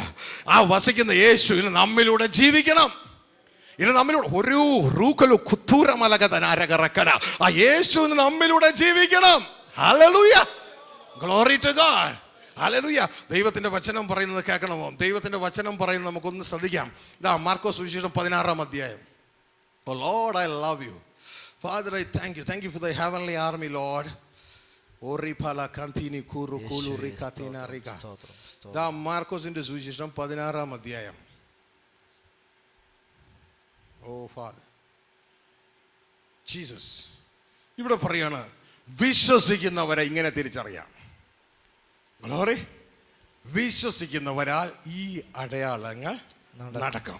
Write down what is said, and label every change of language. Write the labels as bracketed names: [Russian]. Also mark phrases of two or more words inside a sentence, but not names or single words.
[Malayalam] ആ വസിക്കുന്ന യേശു ഇന്ന് നമ്മിലൂടെ ജീവിക്കണം. ഇനി നമ്മിലൂടെ ഒരു റൂക്കലു കുത്തൂരമലകതനാരകറക്കന, ആ യേശുവിന് നമ്മിലൂടെ ജീവിക്കണം. [English] Hallelujah, glory to God, hallelujah. [Malayalam] ദൈവത്തിൻ്റെ വചനം പറയുന്നത് കേൾക്കണമോ? ദൈവത്തിൻ്റെ വചനം പറയുന്നത് നമുക്കൊന്ന് ശ്രദ്ധിക്കാം. ഇതാ മാർക്കോസ് സുവിശേഷം 16-ാം അധ്യായം. [English] Oh Lord, I love you. Father, I thank you. Thank you for the heavenly army, Lord. Oripala kantini kuru kulu rikatina riga. [Malayalam] ദാ മാർക്കോസിന്റെ സുവിശേഷം 16-ാം അധ്യായം. [English] O Father Jesus [Malayalam] ഇവിടെ പറയാണ്, വിശ്വസിക്കുന്നവരെ ഇങ്ങനെ തിരിച്ചറിയാം. ഗ്ലോറി, വിശ്വസിക്കുന്നവരാൽ ഈ അടയാളങ്ങൾ നടക്കും.